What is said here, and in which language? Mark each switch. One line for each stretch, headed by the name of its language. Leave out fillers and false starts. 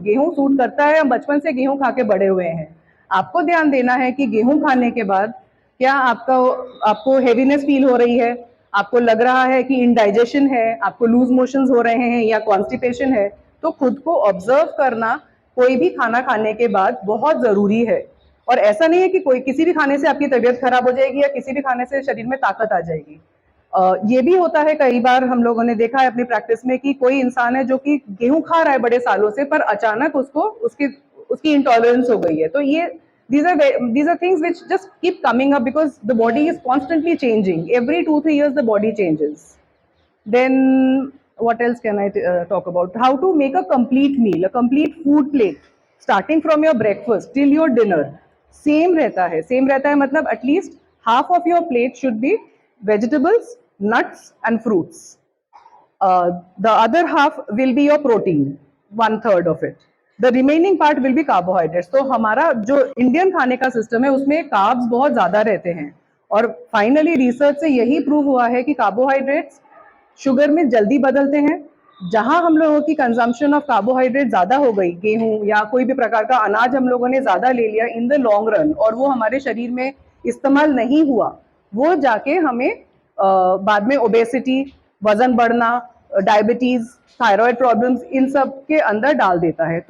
Hindi: गेहूं सूट करता है, हम बचपन से गेहूं खा के बड़े हुए हैं। आपको ध्यान देना है कि गेहूं खाने के बाद क्या आपको हेवीनेस फील हो रही है, आपको लग रहा है कि इंडाइजेशन है, आपको लूज मोशंस हो रहे हैं या कॉन्स्टिपेशन है। तो खुद को ऑब्जर्व करना कोई भी खाना खाने के बाद बहुत जरूरी है। और ऐसा नहीं है कि कोई किसी भी खाने से आपकी तबीयत खराब हो जाएगी या किसी भी खाने से शरीर में ताकत आ जाएगी। ये भी होता है, कई बार हम लोगों ने देखा है अपनी प्रैक्टिस में कि कोई इंसान है जो कि गेहूं खा रहा है बड़े सालों से, पर अचानक उसको उसकी इंटॉलरेंस हो गई है। तो ये
English: these are things which just keep coming up because the body is constantly changing. Every 2-3 years the body changes. Then what else can I talk about? How to make a complete meal, a complete food plate, starting from your breakfast till your dinner. Same
Hindi: रहता है मतलब
English: at least half of your plate should be vegetables, nuts and fruits. The other half will be your protein, 1/3 of it. The remaining part will be carbohydrates.
Hindi: तो हमारा जो Indian खाने का system है उसमें कार्ब्स बहुत ज्यादा रहते हैं, और फाइनली रिसर्च से यही प्रूव हुआ है कि कार्बोहाइड्रेट्स शुगर में जल्दी बदलते हैं। जहां हम लोगों की कंजम्पशन ऑफ कार्बोहाइड्रेट ज्यादा हो गई, गेहूं या कोई भी प्रकार का अनाज हम लोगों ने ज्यादा ले लिया
English: in the long run,
Hindi: और वो हमारे शरीर में इस्तेमाल नहीं हुआ, वो जाके हमें बाद में ओबेसिटी, वजन बढ़ना, डायबिटीज, थायराइड प्रॉब्लम्स, इन सब के अंदर डाल देता है।